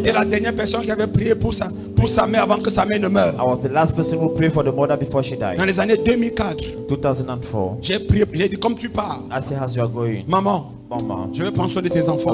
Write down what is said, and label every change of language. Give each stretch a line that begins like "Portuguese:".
French: J'étais la dernière personne qui avait prié pour sa mère avant que sa mère ne meure.
English: I was the last person who prayed for the mother before she died.
French: Dans les années 2004.
English: 2004.
French: J'ai prié, j'ai dit comme tu pars.
English: I said as you are going.
French: Maman, je vais prendre soin de tes enfants.